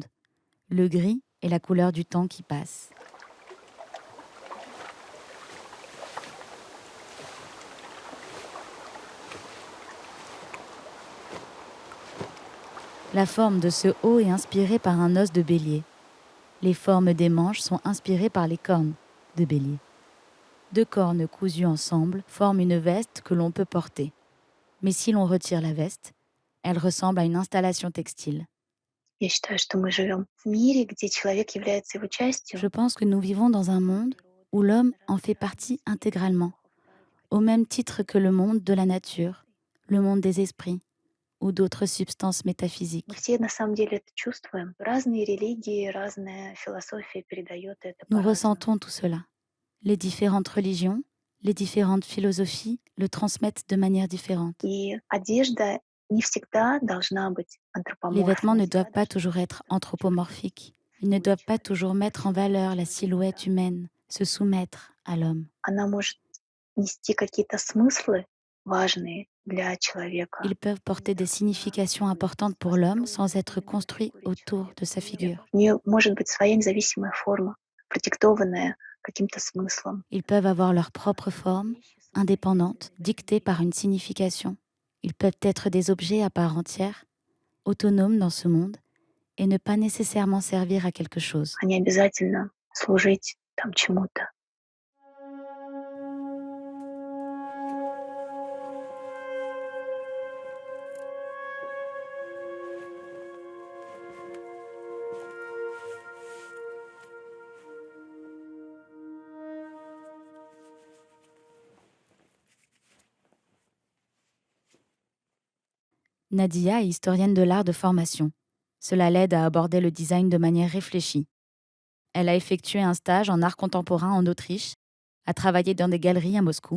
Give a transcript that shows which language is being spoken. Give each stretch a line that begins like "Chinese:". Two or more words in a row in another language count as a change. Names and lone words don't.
French: Le gris est la couleur du temps qui passe. La forme de ce haut est inspirée par un os de bélier. Les formes des manches sont inspirées par les cornes de bélier. 2 cornes cousues ensemble forment une veste que l'on peut porter. Mais si l'on retire la veste, elle ressemble à une installation textile.
Russian: Я считаю, что мы живем в мире, где человек является его частью.
French: Je pense que nous vivons dans un monde où l'homme en fait partie intégralement, au même titre que le monde de la nature, le monde des esprits ou d'autres substances
Russian: Мы
French: métaphysiques.
Russian: все на самом деле это чувствуем. Разные религии, разная философия передает это
French: Nous
Russian: по-разному.
French: ressentons tout cela. Les différentes religions, les différentes philosophies le transmettent de manière différente.
Russian: И одежда не всегда должна быть
French: Les vêtements
Russian: антропоморфной.
French: ne doivent pas toujours être anthropomorphiques. Ils ne doivent pas toujours mettre en valeur la silhouette humaine, se soumettre à l'homme.
Russian: Она может нести какие-то смыслы важные для человека.
French: Ils peuvent porter des significations importantes pour l'homme sans être construits autour de sa figure.
Russian: У нее может быть своя независимая форма, продиктованная каким-то смыслом.
French: Ils peuvent avoir leur propre forme, indépendante, dictée par une signification. Ils peuvent être des objets à part entière, autonomes dans ce monde, et ne pas nécessairement servir à quelque chose.
Russian: А не обязательно служить там чему-то.
French: Nadia est historienne de l'art de formation. Cela l'aide à aborder le design de manière réfléchie. Elle a effectué un stage en art contemporain en Autriche, a travaillé dans des galeries à Moscou.